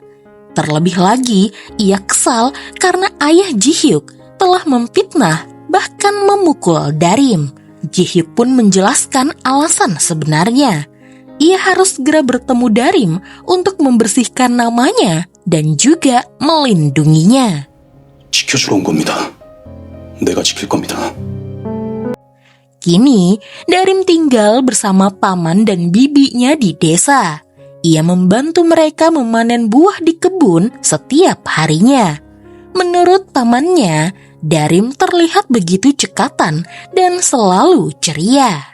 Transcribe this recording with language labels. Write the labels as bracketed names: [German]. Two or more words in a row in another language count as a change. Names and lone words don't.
[Indonesian] Terlebih lagi, ia kesal karena ayah Ji-hyuk telah memfitnah bahkan memukul Darim. Ji-hyuk pun menjelaskan alasan sebenarnya. Ia harus segera bertemu Darim untuk membersihkan namanya dan juga melindunginya. [Korean] 지켜주러 온 겁니다. 내가 지킬 겁니다. [Indonesian] Kini, Darim tinggal bersama paman dan bibinya di desa. Ia membantu mereka memanen buah di kebun setiap harinya. Menurut pamannya, Darim terlihat begitu cekatan dan selalu ceria.